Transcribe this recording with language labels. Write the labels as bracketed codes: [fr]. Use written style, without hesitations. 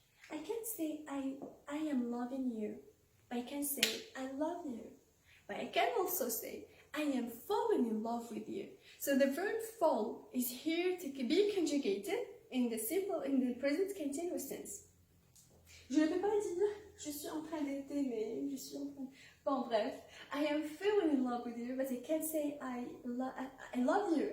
[en] I can't say I am loving you, but I can say I love you. But I can also say I am falling in love with you. So the verb fall is here to be conjugated in the present continuous tense. [fr] Je ne peux pas dire je suis en train de t'aimer, je suis en train. Bon, bref, [en] I am falling in love with you, but I can't say I love you.